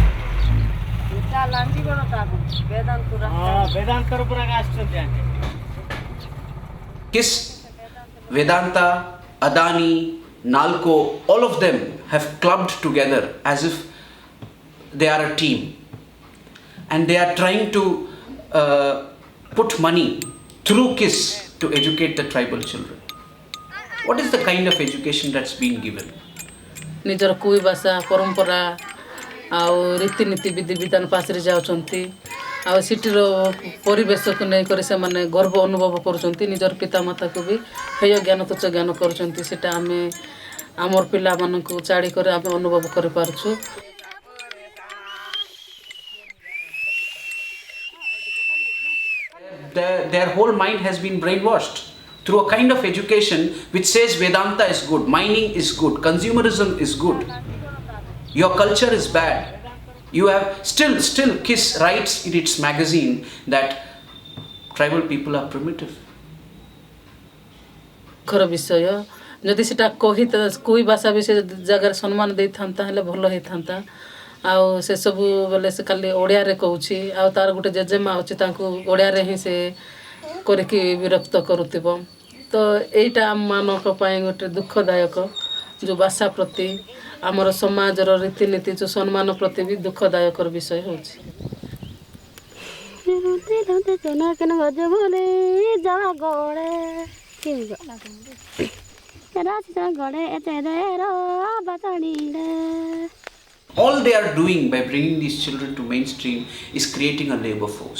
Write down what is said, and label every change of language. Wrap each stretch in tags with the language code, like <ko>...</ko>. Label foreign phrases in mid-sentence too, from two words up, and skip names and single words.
<or>ବେଦାନ୍ତର ପୁରା ଆସୁଛନ୍ତି</or> <en>KISS, Vedanta, Adani, Nalco, all of them have clubbed together as if they are a team. And they are trying to put money through KISS to educate the tribal children. What is the kind of education that's being given?</en> <or>ନିଜର କୁଇ ଭାଷା ପରମ୍ପରା ଆଉ ରୀତିନୀତି ବିଧି ବିଧାନ ପାଶରେ ଯାଉଛନ୍ତି ଆଉ ସିଟିର ପରିବେଶକୁ ନେଇକରି ସେମାନେ ଗର୍ବ ଅନୁଭବ କରୁଛନ୍ତି ନିଜର ପିତାମାତାକୁ ବି ହେୟ ଜ୍ଞାନ ତୁଚ୍ଛ ଜ୍ଞାନ କରୁଛନ୍ତି ସେଟା ଆମେ ଆମର ପିଲାମାନଙ୍କୁ ଚାଡ଼ି କରି ଆମେ ଅନୁଭବ କରିପାରୁଛୁ</or> <en>Their whole mind has been brainwashed through a kind of education which says Vedanta is good, mining is good, consumerism is good, your culture is bad. You have still KISS writes in its magazine that tribal people are primitive.</en> <or>ଖର ବିଷୟ ଯଦି ସେଟା କହି କୋଇ ଭାଷା ବି ସେ ଜାଗାରେ ସମ୍ମାନ ଦେଇଥାନ୍ତା ହେଲେ ଭଲ ହେଇଥାନ୍ତା ଆଉ ସେ ସବୁ ବେଲେ ସେ ଖାଲି ଓଡ଼ିଆରେ କହୁଛି ଆଉ ତାର ଗୋଟେ ଜେଜେମା ଅଛି ତାଙ୍କୁ ଓଡ଼ିଆରେ ହିଁ ସେ କରିକି ବିରକ୍ତ କରୁଥିବ ତ ଏଇଟା ଆମମାନଙ୍କ ପାଇଁ ଗୋଟେ ଦୁଃଖଦାୟକ ଯେଉଁ ଭାଷା ପ୍ରତି ଆମର ସମାଜର ରୀତିନୀତି ଯେଉଁ ସମ୍ମାନ ପ୍ରତି ବି ଦୁଃଖଦାୟକର ବିଷୟ ହେଉଛି</or> <en>All they are doing by bringing these children to mainstream is creating a labor force.</en>